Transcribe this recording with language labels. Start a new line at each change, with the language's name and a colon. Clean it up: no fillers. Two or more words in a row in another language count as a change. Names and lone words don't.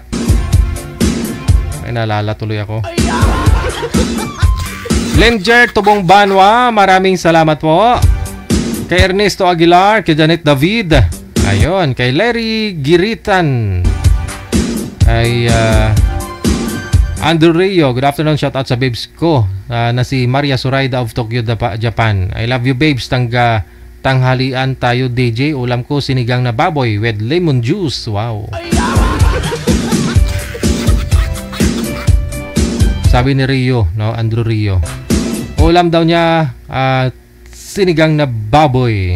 Filipino: May naalala tuloy ako. Lenger Tubong Banwa, maraming salamat po. Kay Ernesto Aguilar, kay Janet David. Ayun, kay Larry Giritan. Kay Andrew Rio,
English: good afternoon, shout out
Filipino: sa babes ko na si Maria Suraida of Tokyo, Japan.
English: I love you babes,
Filipino: tanghalian tayo DJ. Ulam ko sinigang na baboy
English: with lemon juice.
Filipino: Wow. Sabi ni Rio, no, Andrew Rio. Ulam daw niya sinigang na baboy.